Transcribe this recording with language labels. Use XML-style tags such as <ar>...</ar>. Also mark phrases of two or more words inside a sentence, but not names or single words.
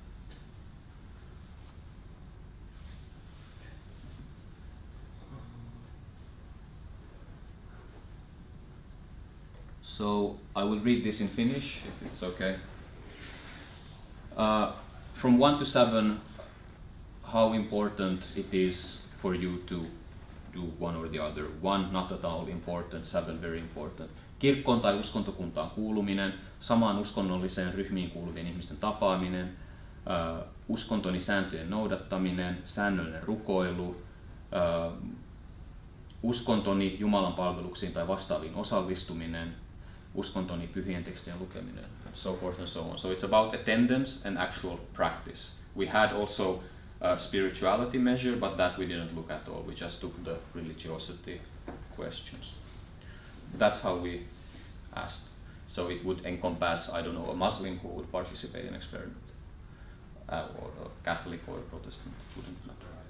<en>So I will read this in Finnish, if it's okay. From 1 to 7, how important it is for you to do one or the other. 1, not at all important, 7, very important.</en> <fi>Kirkkoon tai uskontokuntaan kuuluminen, samaan uskonnolliseen ryhmiin kuuluvien ihmisten tapaaminen, uskontoni sääntöjen noudattaminen, säännöllinen rukoilu, uskontoni Jumalan palveluksiin tai vastaaviin osallistuminen, uskontoni pyhien tekstien lukeminen,</fi> <en>and so forth and so on. So it's about attendance and actual practice. We had also spirituality measure, but that we didn't look at all. We just took the religiosity questions. That's how we asked. So it would encompass, I don't know, a Muslim who would participate in an experiment, or a Catholic or a Protestant, it wouldn't matter.</en>